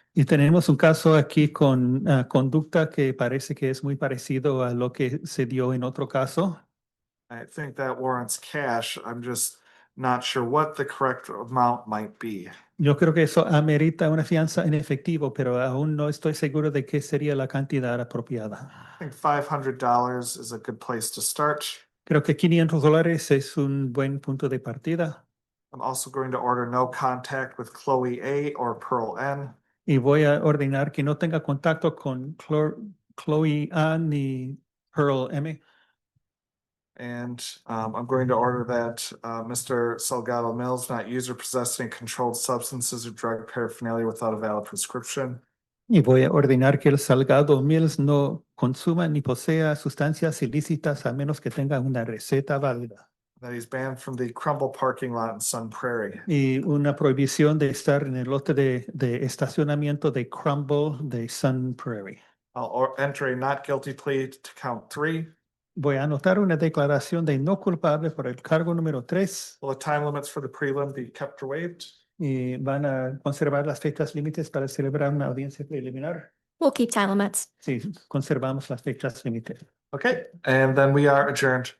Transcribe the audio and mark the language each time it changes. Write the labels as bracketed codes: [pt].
[es] Y tenemos un caso aquí con conducta que parece que es muy parecido a lo que se dio en otro caso. [en] I think that warrants cash. I'm just not sure what the correct amount might be. [es] Yo creo que eso amerita una fianza en efectivo, pero aún no estoy seguro de qué sería la cantidad apropiada. [en] I think $500 is a good place to start. [es] Creo que $500 es un buen punto de partida. [en] I'm also going to order no contact with Chloe A or Pearl N. [es] Y voy a ordenar que no tenga contacto con Chloe A ni Pearl M. [en] And I'm going to order that Mr. Salgado Mills not use or possess any controlled substances or drug paraphernalia without a valid prescription. [es] Y voy a ordenar que el Salgado Mills no consuma ni posea sustancias ilícitas a menos que tenga una receta válida. [en] That he's banned from the Crumble parking lot in Sun Prairie. [es] Y una prohibición de estar en el lote de estacionamiento de Crumble de Sun Prairie. [en] I'll enter a not guilty plea to count 3. [es] Voy a anotar una declaración de no culpable por el cargo número 3 [en] Will the time limits for the prelim be kept or waived? [es] y van a conservar las fechas límites para celebrar una audiencia preliminar. [en] We'll keep time limits. [es] Sí, conservamos las fechas límites. [en] Okay, and then we are adjourned.